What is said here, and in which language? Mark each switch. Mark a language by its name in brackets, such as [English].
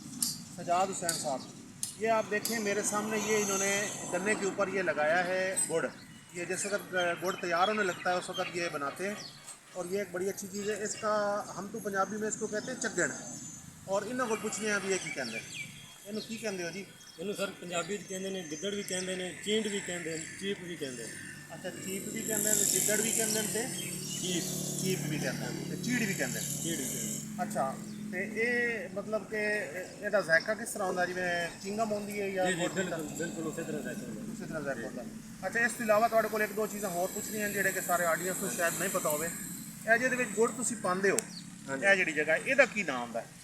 [Hindi] सजाद हुसैन साहब। ये आप देखें मेरे सामने, ये इन्होंने गन्ने के ऊपर ये लगाया है गुड़। ये जिस वक्त गुड़ तैयार होने लगता है उस वक्त ये बनाते हैं और ये एक बड़ी अच्छी चीज़ है। इसका हम तो पंजाबी में इसको कहते हैं चग्गड़। और इन्हों को पूछने हैं अभी ये की कहते हैं, इन्हों की कहते हो जी? [Punjabi] ਇਹਨੂੰ ਸਰ ਪੰਜਾਬੀ 'ਚ ਕਹਿੰਦੇ ਨੇ ਗਿੱਦੜ ਵੀ ਕਹਿੰਦੇ ਨੇ, ਚੀਂਡ ਵੀ ਕਹਿੰਦੇ ਨੇ, ਚੀਪ ਵੀ ਕਹਿੰਦੇ ਨੇ। [Hindi] अच्छा, चीप भी कहते हैं, गिद्दड़ भी कहते हैं, [Punjabi] ਚੀਪ [Hindi] चीप भी कहते हैं, चीड़ भी कहते हैं। [Punjabi] ਚੀੜ ਵੀ ਕਹਿੰਦੇ [Hindi] अच्छा, तो ये मतलब कि [Punjabi] ਇਹਦਾ ਜ਼ਾਇਕਾ [Hindi] किस तरह [Punjabi] ਹੁੰਦਾ, ਜਿਵੇਂ ਚਿੰਗਮ ਹੁੰਦੀ ਹੈ ਜਾਂ ਜੀ ਜੀ ਗੁੜ ਦਾ? ਬਿਲਕੁਲ ਬਿਲਕੁਲ ਉਸੇ ਤਰ੍ਹਾਂ ਜ਼ਾਇਕਾ ਹੁੰਦਾ। ਉਸੇ ਤਰ੍ਹਾਂ ਜ਼ਾਇਕਾ ਹੁੰਦਾ। ਅੱਛਾ, ਇਸ ਤੋਂ ਇਲਾਵਾ ਤੁਹਾਡੇ ਕੋਲ ਇੱਕ ਦੋ ਚੀਜ਼ਾਂ ਹੋਰ ਪੁੱਛਣੀਆਂ ਜਿਹੜੇ ਕਿ ਸਾਰੇ ਆਡੀਅנס ਨੂੰ ਸ਼ਾਇਦ ਨਹੀਂ ਪਤਾ ਹੋਵੇ। ਇਹ ਜਿਹਦੇ ਵਿੱਚ ਗੁੜ ਤੁਸੀਂ ਪਾਉਂਦੇ ਹੋ, ਇਹ ਜਿਹੜੀ ਜਗ੍ਹਾ, ਇਹਦਾ ਕੀ ਨਾਮ ਹੁੰਦਾ?